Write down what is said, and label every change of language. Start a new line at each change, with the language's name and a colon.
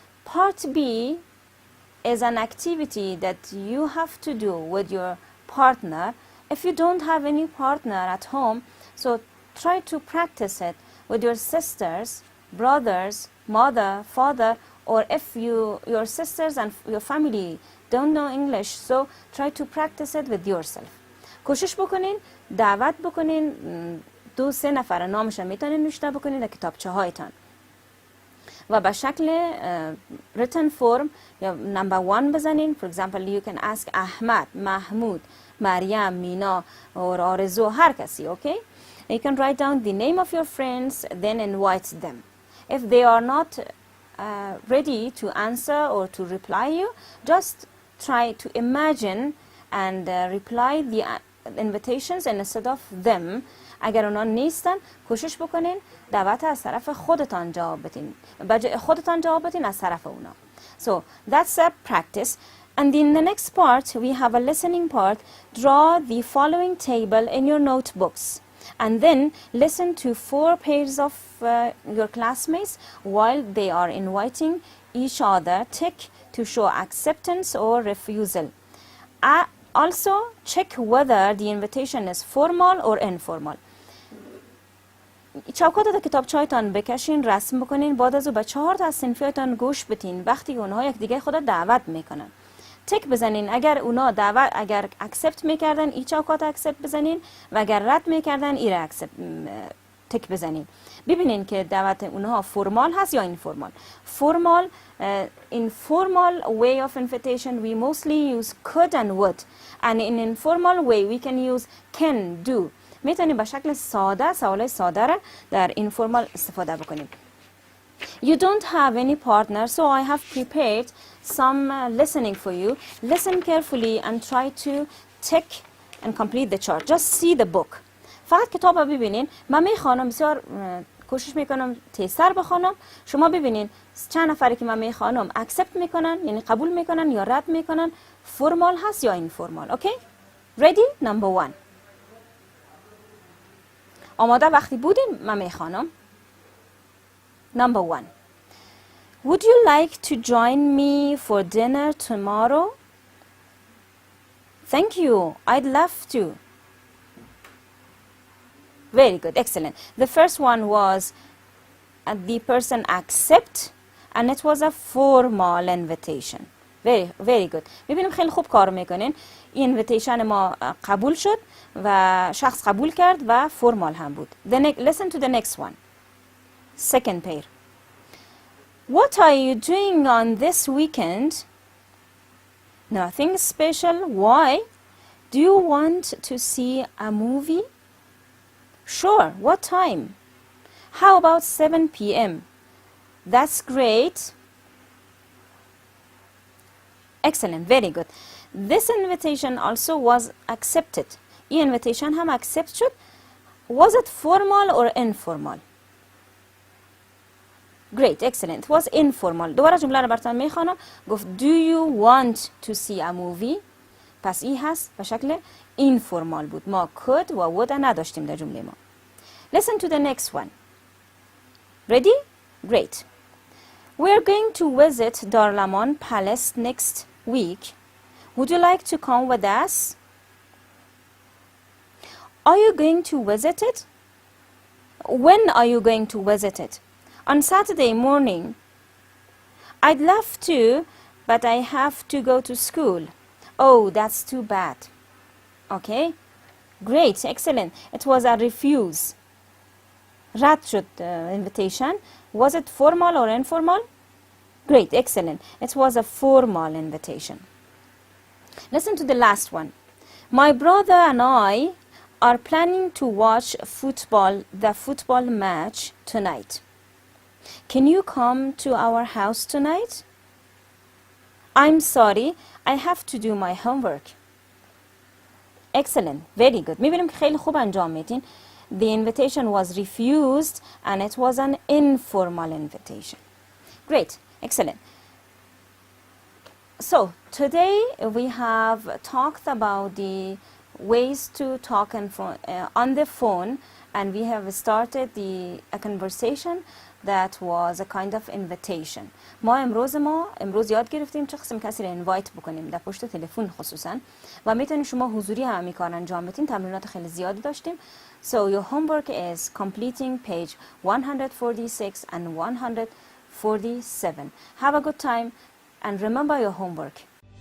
English: Part B is an activity that you have to do with your partner. If you don't have any partner at home, so try to practice it with your sisters, brothers, mother, father, or if your sisters and your family don't know English, so try to practice it with yourself.
Persian: کوشش بکنین دعوت بکنین 2-3 نفر نامش میتونین نوشته بکنین در کتابچه هایتان و به شکل
English: written form
Persian: یا number 1 بزنین.
English: For example, you can ask Ahmad, Mahmoud, Maryam, Mina or Arezoo,
Persian: هر کسی.
English: Okay? You can write down the name of your friends, then invite them. If they are not ready to answer or to reply you, just try to imagine and reply the invitations instead of them.
Persian: اگر اونا نیستن کوشش بکنین دعوت از طرف خودتان جواب بدین، خودتان جواب بدین از طرف اونا.
English: So that's a practice. And in the next part we have a listening part. Draw the following table in your notebooks and then listen to 4 pairs of your classmates while they are inviting each other. Tick to show acceptance or refusal. Also check whether the invitation is formal or informal.
Persian: چوکات در کتابچه‌تان بکشین، رسم بکنین، بعد از او به 4 تا از صنفیاتان گوش بدین وقتی اونها یک دیگه خود دعوت میکنن. تک بزنین اگر اونا دعوت اگر اکسپت میکردن ای چوکات اکسپت بزنین و اگر رد میکردن ای را اکسپت تک بزنین. ببینین که دعوت اونها فرمال هست یا اینفورمال.
English: Formal informal way of invitation we mostly use could and would, and in informal way we can use can, do.
Persian: میتونیم به شکل ساده سوالای ساده را در informal استفاده بکنیم.
English: You don't have any partner, so I have prepared some listening for you. Listen carefully and try to tick and complete the chart. Just see the book.
Persian: فقط کتاب رو ببینین. من میخوانم، بسیار کوشش میکنم تیزتر بخوانم. شما ببینین چند نفری که من میخوانم accept میکنن، یعنی قبول میکنن یا رد میکنن، فرمال هست یا اینفورمال. اوکی؟
English: Ready? Number 1.
Persian: آماده وقتی بودین من میخوانم.
English: Number 1. Would you like to join me for dinner tomorrow? Thank you. I'd love to. Very good. Excellent. The first one was the person accept and it was a formal invitation. Very good. میبینیم خیلی خوب کار میکنین. این invitation ما قبول شد و شخص قبول کرد و فرمال هم بود. Listen to the next one. Second pair. What are you doing on this weekend? Nothing special. Why? Do you want to see a movie? Sure. What time? How about 7 p.m.? That's great. Excellent. Very good. This invitation also was accepted. این invitation هم accept شد. Was it formal or informal? Great, excellent. It was informal.
Persian: دوباره جمله رو براتون میخوانم. گفت
English: do you want to see a movie?
Persian: پس این هست به شکل informal بود. ما could و would نداشتیم در جمله ما.
English: Listen to the next one. Ready? Great. We're going to visit Darlaman Palace next week. Would you like to come with us? Are you going to visit it? When are you going to visit it? On Saturday morning. I'd love to, but I have to go to school. Oh, that's too bad. Okay. Great, excellent. It was a refuse.
Persian: رد شد invitation.
English: Was it formal or informal? Great, excellent. It was a formal invitation. Listen to the last one. My brother and I are planning to watch the football match tonight. Can you come to our house tonight? I'm sorry, I have to do my homework. Excellent, very good. می‌بینیم که خیلی خوب انجام میدین. The invitation was refused and it was an informal invitation. Great, excellent. So today we have talked about the ways to talk on the phone, and we have started a conversation that was a kind of invitation.
Persian: ما امروز یاد گرفتیم چه قسم کسی رو اینوایت بکنیم در پشت تلفن خصوصا، و میتونید شما حضوری هم کار انجام بدین. تمرینات خیلی زیادی داشتیم.
English: So your homework is completing page 146 and 147. Have a good time and remember your homework.